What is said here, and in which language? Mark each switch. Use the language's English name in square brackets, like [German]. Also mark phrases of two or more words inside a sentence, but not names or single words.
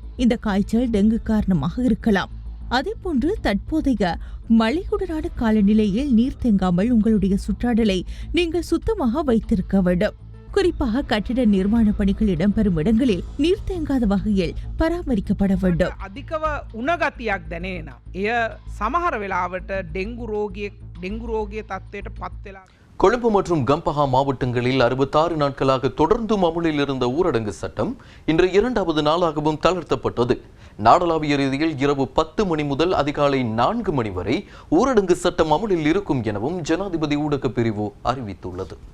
[Tamil] இந்த காய்ச்சல் டெங்கு காரணமாக இருக்கலாம். அதேபோன்று தற்போதைய மழையுடனான காலநிலையில் நீர் தேங்காமல் உங்களுடைய சுற்றாடலை நீங்கள் சுத்தமாக வைத்திருக்க வேண்டும். குறிப்பாக கட்டிட நிர்மாண பணிகள் இடம்பெறும் இடங்களில் நீர் தேங்காத வகையில் பராமரிக்கப்பட வேண்டும். [Sinhala] අධිකව උණගතියක් දැනෙන. එය සමහර වෙලාවට ඩෙන්ගු රෝගයේ තත්ත්වයට පත් වෙලා. [Tamil] கொழும்பு மற்றும் கம்பஹா மாவட்டங்களில் 66 நாட்களாக தொடர்ந்தும் அமுலில் இருந்த ஊரடங்கு சட்டம் இன்று 2வது நாளாகவும் தளர்த்தப்பட்டது. நாடளாவிய ரீதியில் இரவு 10 மணி முதல் அதிகாலை 4 மணி வரை ஊரடங்கு சட்டம் அமுலில் இருக்கும் எனவும் ஜனாதிபதி ஊடக பிரிவு அறிவித்துள்ளது.